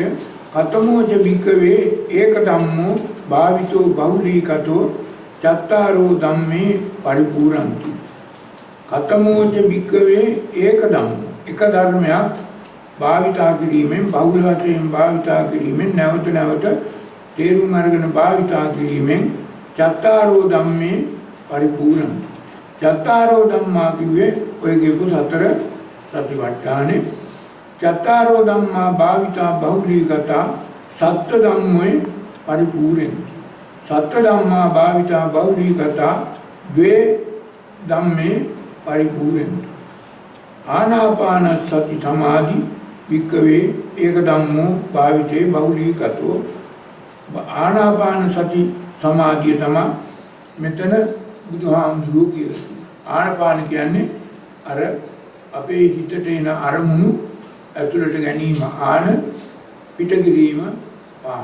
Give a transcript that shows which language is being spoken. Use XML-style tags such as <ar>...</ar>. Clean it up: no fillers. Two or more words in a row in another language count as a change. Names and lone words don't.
<pi>කතමෝච බික්කවේ ඒක ධම්මෝ භාවිතෝ බහුලීකතෝ චත්තාරෝ ධම්මේ පරිපූර්ණන්ති. කතමෝච බික්කවේ ඒක ධම්මෝ,</pi> <si>එක ධර්මයක් භාවිතා කිරීමෙන්, බහුල වශයෙන් භාවිතා කිරීමෙන්, නැවත නැවත තේරුම් අරගෙන භාවිතා කිරීමෙන්</si> <pi>චත්තාරෝ ධම්මේ පරිපූර්ණන්ති. චත්තාරෝ ධම්මා</pi> <si>කිව්වේ ඔය කියපු සතර සතිපට්ඨානේ.</si> <pi>චත්තාරෝ ධම්මා භාවිතා බහුලීගතා සත්‍ය ධම්මේ පරිපූර්ණන්ති. සත්‍ය ධම්මා භාවිතා බහුලීගතා ද්වේ ධම්මේ පරිපූර්ණන්ති. ආනාපාන සති සමාධි වික්කවේ ඒක ධම්මෝ භාවිතේ බහුලීගතෝ.</pi> <si>ආනාපාන සති සමාධිය තමයි මෙතන බුදුහාමුදුරුවෝ කියලා. ආනාපාන කියන්නේ අර අපේ හිතට එන අරමුණු ඇතුළට ගැනීම ආන, පිට කිරීම පාන.</si>